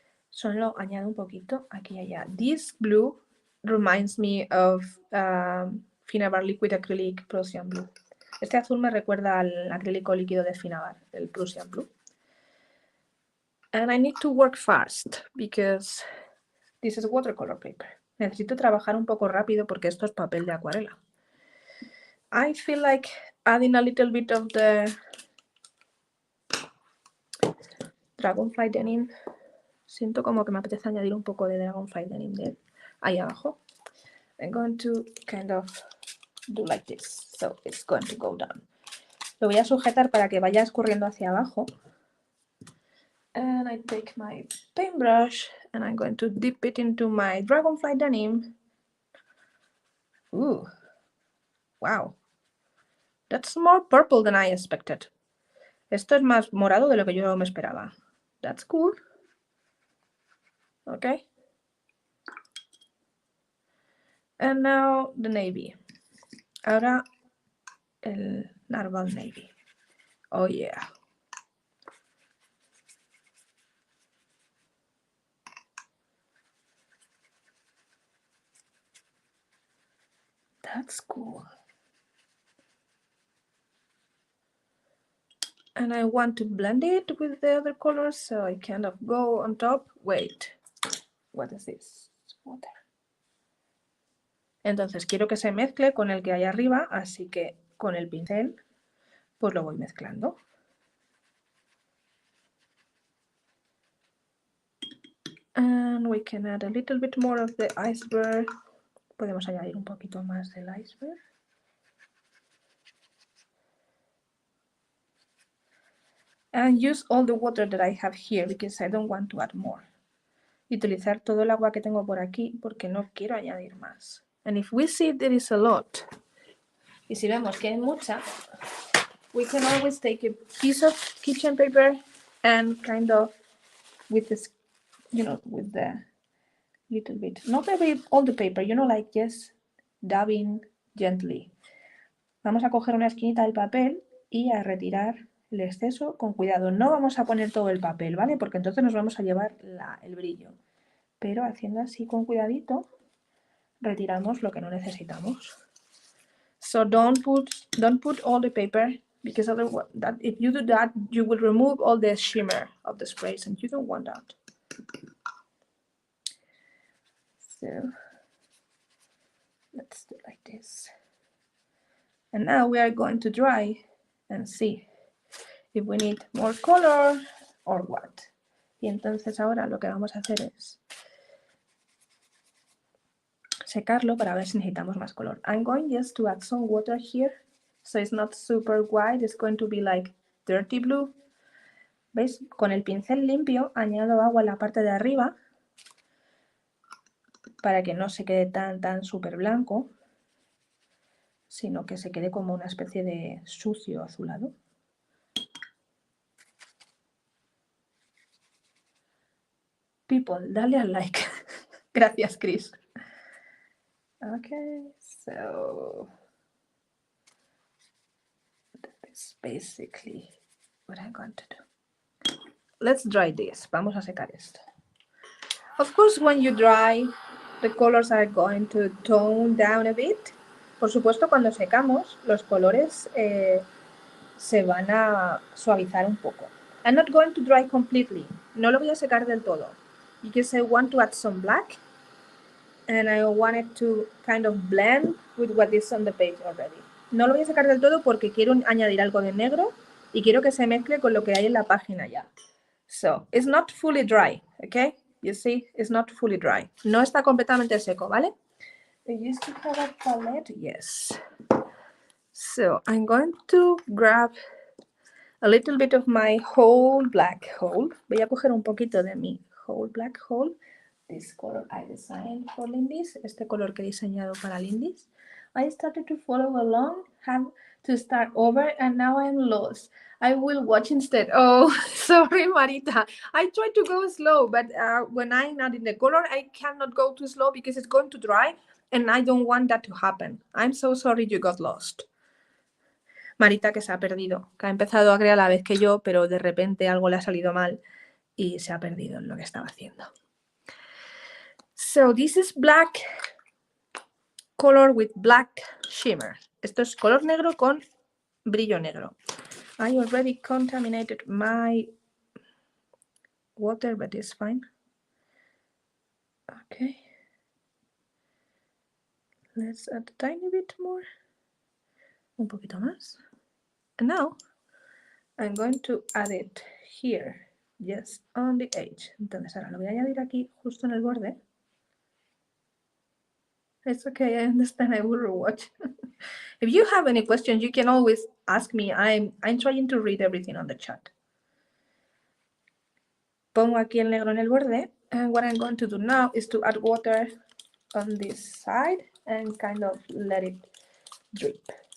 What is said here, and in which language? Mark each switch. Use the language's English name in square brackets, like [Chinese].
[Spanish] Solo añado un poquito aquí y allá. [English] This blue reminds me of Finabar Liquid Acrylic Prussian Blue. [Spanish] Este azul me recuerda al acrílico líquido de Finabar, el Prussian Blue. [English] And I need to work fast because this is watercolor paper. [Spanish] Necesito trabajar un poco rápido porque esto es papel de acuarela. [English] I feel like adding a little bit of the Dragonfly Denim. [Spanish] Siento como que me apetece añadir un poco de Dragonfly Denim de ahí abajo. [English] I'm going to kind of do like this. So it's going to go down. [Spanish] Lo voy a sujetar para que vaya escurriendo hacia abajo. [English] And I take my paintbrush and I'm going to dip it into my Dragonfly Denim. Ooh, wow. That's more purple than I expected. [Spanish] Esto es más morado de lo que yo me esperaba. [English] That's cool. Okay. And now the navy. [Spanish] Ahora el Narwhal navy. [English] Oh yeah. That's cool. And I want to blend it with the other colors, so I kind of go on top. Wait, what is this? Water. [Spanish] Entonces quiero que se mezcle con el que hay arriba, así que con el pincel pues lo voy mezclando. [English] And we can add a little bit more of the iceberg. [Spanish] Podemos añadir un poquito más del iceberg. [English] And use all the water that I have here because I don't want to add more. [Spanish] Y utilizar todo el agua que tengo por aquí porque no quiero añadir más. [English] And if we see there is a lot, [Spanish] y si vemos que hay mucha, [English] we can always take a piece of kitchen paper and kind of with this, you know, with the little bit, not all the paper, you know, like just dabbing gently. [Spanish] Vamos a coger una esquinita del papel y a retirar el exceso con cuidado. No vamos a poner todo el papel, ¿vale? Porque entonces nos vamos a llevar el brillo. Pero haciendo así con cuidadito, retiramos lo que no necesitamos. [English] So don't put all the paper, because otherwise, if you do that, you will remove all the shimmer of the sprays, and you don't want that. So let's do like this. And now we are going to dry and see if we need more color or what. Y entonces ahora lo que vamos a hacer es secarlo para ver si necesitamos más color. I'm going just to add some water here, so it's not super white, it's going to be like dirty blue. [Spanish] ¿Veis? Con el pincel limpio añado agua en la parte de arriba para que no se quede tan súper blanco, sino que se quede como una especie de sucio azulado. People, dale al like. Gracias, Chris. [English] Okay, so that is basically what I'm going to do. Let's dry this. [Spanish] Vamos a secar esto. [English] Of course, when you dry, the colors are going to tone down a bit. [Spanish] Por supuesto, cuando secamos, los colores se van a suavizar un poco. [English] I'm not going to dry completely. [Spanish] No lo voy a secar del todo. [English] Because I want to add some black. And I want it to kind of blend with what is on the page already. [Spanish] No lo voy a secar del todo porque quiero añadir algo de negro y quiero que se mezcle con lo que hay en la página ya. [English] So, it's not fully dry, okay? You see, it's not fully dry. [Spanish] No está completamente seco, ¿vale? [English] I used to have a palette, yes. So, I'm going to grab a little bit of my whole black hole. [Spanish] Voy a coger un poquito de mi whole black hole. [English] This color I designed for Lindy's. [Spanish] Este color que he diseñado para Lindy's. [English] I started to follow along, have to start over, and now I'm lost. I will watch instead. Oh, sorry, Marita. I try to go slow, but when I'm not in the color, I cannot go too slow because it's going to dry, and I don't want that to happen. I'm so sorry you got lost. [Spanish] Marita, que se ha perdido, que ha empezado a crear a la vez que yo, pero de repente algo le ha salido mal y se ha perdido en lo que estaba haciendo. [English] So this is black color with black shimmer. [Spanish] Esto es color negro con brillo negro. [English] I already contaminated my water, but it's fine. Okay. Let's add a tiny bit more. [Spanish] Un poquito más. [English] And now I'm going to add it here, just on the edge. [Spanish] Entonces ahora lo voy a añadir aquí, justo en el borde. [English] It's okay, I understand, I will rewatch. If you have any questions, you can always ask me. I'm trying to read everything on the chat. [Spanish] Pongo aquí el negro en el borde, [English] and what I'm going to do now is to add water on this side and kind of let it drip.